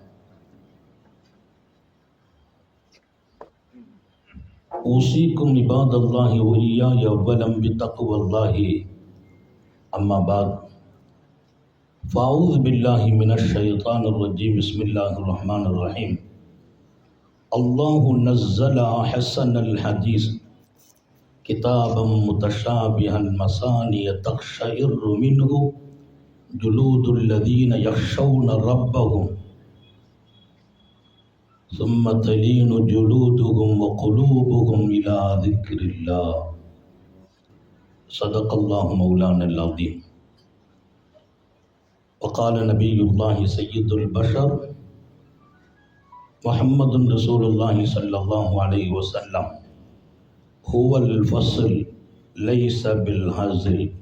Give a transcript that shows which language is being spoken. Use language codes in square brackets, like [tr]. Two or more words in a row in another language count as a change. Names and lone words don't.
[ar] أوصيكم عباد الله وإياي أولا بتقوى الله أما بعد فأعوذ بالله من الشيطان الرجيم بسم الله الرحمن الرحيم الله نزل أحسن الحديث كتابا متشابها مثاني تقشعر منه جلود الذين يخشون ربهم ثم تلين جلودهم وقلوبهم إلى ذكر الله صدق الله مولانا العظيم وقال نبي الله سيد البشر محمد رسول الله صلى الله عليه وسلم هو الفصل ليس بالهزل